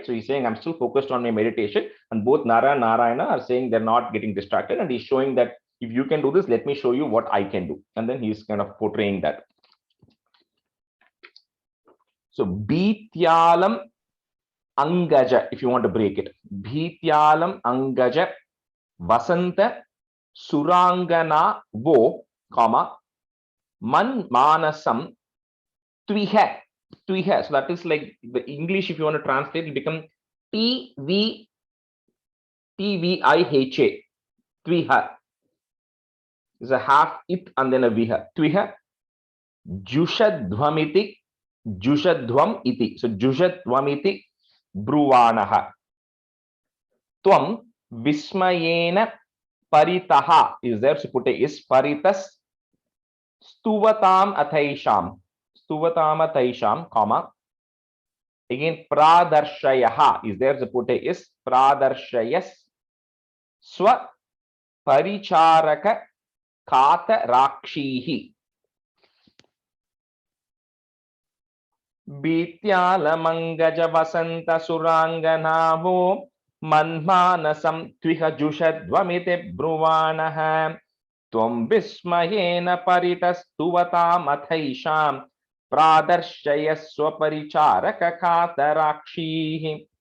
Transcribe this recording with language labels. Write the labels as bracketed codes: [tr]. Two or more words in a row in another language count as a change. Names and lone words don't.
[en] So he's saying I'm still focused on my meditation, and both Nara and Narayana are saying they're not getting distracted, and he's showing that if you can do this, let me show you what I can do. And then he's kind of portraying that. So [sa] भीत्यालम् अङ्गज, [en] if you want to break it. [sa] भीत्यालम् अङ्गज वसन्त सुराङ्गना वो, comma, मन् मानसं त्विह. Tviha. [en] So that is like the English, if you want to translate, it become TVIHA. [sa] Tviha. [en] Is a half it and then a viha. Tviha. [sa] जुषध्वमिति। जुषध्वम् इति. So जुषध्वमिति ब्रुवाणः. त्वं विस्मयेन परितः [en] is there. So put is [sa] परितः स्तुवताम् अथैषां. स्तुवताम् अथैषां, [en] comma. Again, Pradarshayaha is there. So put is [sa] प्रदर्शयस् स्व परिचारक कटा रक्षिहि. भीत्यालमङ्गज वसन्त सुराङ्गना वो मन्मानसं त्विह जुषध्वमिति ब्रुवाणः त्वं विस्मयेन परितस्तुवताम् अथैषां प्रदर्शयस्व परिचारक कटाक्षैः.